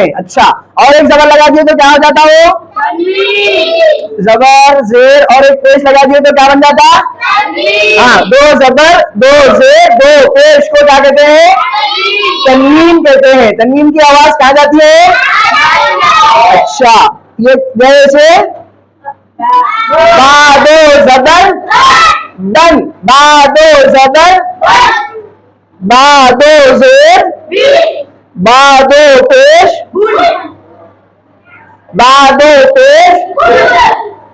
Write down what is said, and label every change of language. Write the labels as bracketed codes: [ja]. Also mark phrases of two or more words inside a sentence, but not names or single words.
[ur] اچھا اور ایک زبر لگا دیے تو کیا ہو جاتا وہ؟ زبر زیر اور ایک پیش لگا دیے تو کیا بن جاتا؟ ہاں دو زبر دو زیر دو پیش کو کیا کہتے ہیں؟ تنوین کہتے ہیں. تنوین کی آواز کہاں جاتی ہے؟ اچھا یہ جیسے با دو زبر دن با دو زبر با دو زیر با دو پیش با دو پیش